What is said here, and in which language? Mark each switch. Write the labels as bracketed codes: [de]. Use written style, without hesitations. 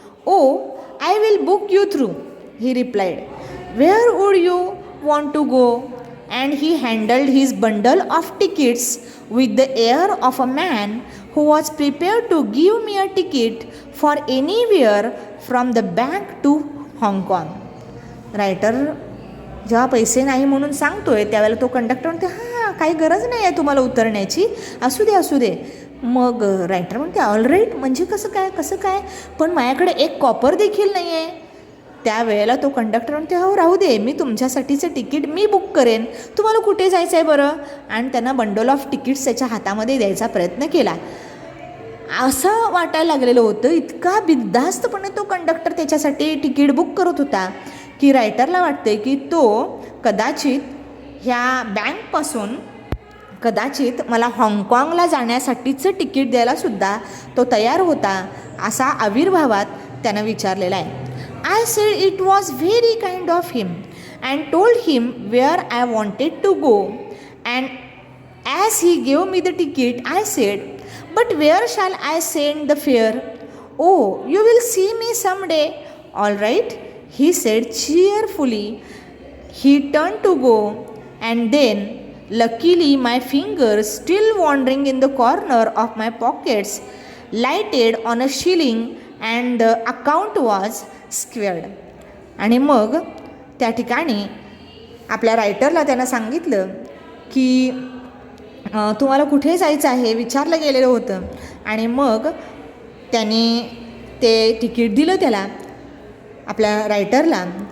[en] Oh I will book you through, he replied. Where would you want to go? And he handled his bundle of tickets with the air of a man who was prepared to give me a ticket for anywhere from the bank to Hong Kong. [mr] Writer जेव्हा पैसे नाही म्हणून सांगतोय त्यावेळेला तो conductor म्हणते, हां काही गरज नाही आहे तुम्हाला उतरण्याची, असू दे असू दे. मग रायटर म्हणते ऑल राईट म्हणजे कसं काय, पण माझ्याकडे एक कॉपर देखील नाही आहे. त्यावेळेला तो कंडक्टर म्हणते, हो राहू दे, मी तुमच्यासाठीचं तिकीट मी बुक करेन, तुम्हाला कुठे जायचं आहे बरं. आणि त्यांना बंडल ऑफ तिकीट्स त्याच्या हातामध्ये द्यायचा प्रयत्न केला. असं वाटायला लागलेलं होतं, इतका बिनधास्तपणे तो कंडक्टर त्याच्यासाठी तिकीट बुक करत होता की रायटरला वाटते की तो कदाचित ह्या बँकपासून कदाचित मला हाँगकाँगला जाण्यासाठीचं तिकीट द्यायलासुद्धा तो तयार होता, असा आविर्भावात त्यानं विचारलेला आहे. [en] I said it was very kind of him and told him where I wanted to go, and As he gave me the ticket, I said, "But where shall I send the fare?" "Oh, you will see me someday." "All right," he said cheerfully. He turned to go, and then, luckily, my fingers, still wandering in the corner of my pockets, lighted on a shilling, and the account was squared. [mr] आणि मग त्या ठिकाणी आपल्या रायटरला त्यानं सांगितलं की तुम्हाला कुठे जायचं आहे विचारलं गेलेलं होतं. आणि मग त्याने ते तिकीट दिलं त्याला, आपल्या रायटरला.